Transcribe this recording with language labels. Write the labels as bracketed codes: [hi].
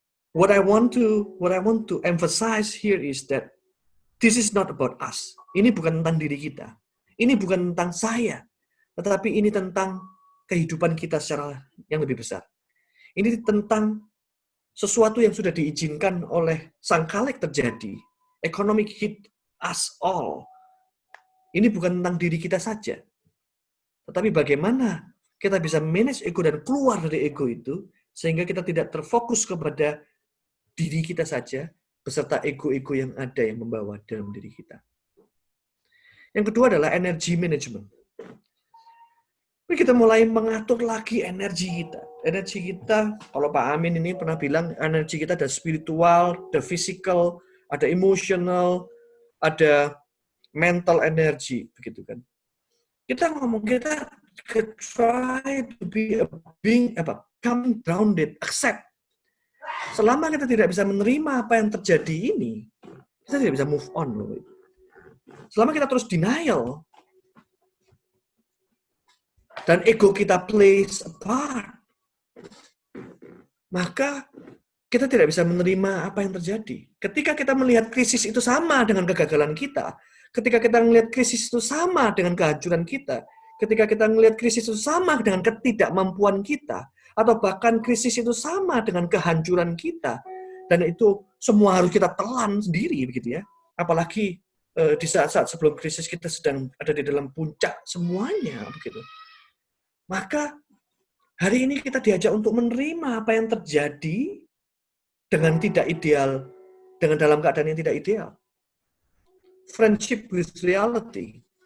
[en] What I want to emphasize here is that this is not about us. [id] Ini bukan tentang diri kita. Ini bukan tentang saya. Tetapi ini tentang kehidupan kita secara yang lebih besar. Ini tentang sesuatu yang sudah diizinkan oleh Sang Khalik terjadi. [en] Economic hit us all. [id] Ini bukan tentang diri kita saja. Tetapi bagaimana kita bisa manage ego dan keluar dari ego itu, sehingga kita tidak terfokus kepada diri kita saja, beserta ego-ego yang ada yang membawa dalam diri kita. Yang kedua adalah energy management. Kita mulai mengatur lagi energi kita. Energi kita, kalau Pak Amin ini pernah bilang, energi kita ada spiritual, ada physical, ada emotional, ada mental energy, begitu kan. Kita ngomong, kita [en] try to be a being, come grounded, accept. [id] Selama kita tidak bisa menerima apa yang terjadi ini, kita tidak bisa move on. Loh. Selama kita terus denial, dan ego kita [en] plays a part, [id] maka kita tidak bisa menerima apa yang terjadi. Ketika kita melihat krisis itu sama dengan kegagalan kita, ketika kita melihat krisis itu sama dengan kehancuran kita, ketika kita melihat krisis itu sama dengan ketidakmampuan kita, atau bahkan krisis itu sama dengan kehancuran kita, dan itu semua harus kita telan sendiri, begitu ya. Apalagi di saat-saat sebelum krisis kita sedang ada di dalam puncak semuanya, begitu. Maka hari ini kita diajak untuk menerima apa yang terjadi dengan tidak ideal, dengan dalam keadaan yang tidak ideal. [en] Friendship with reality.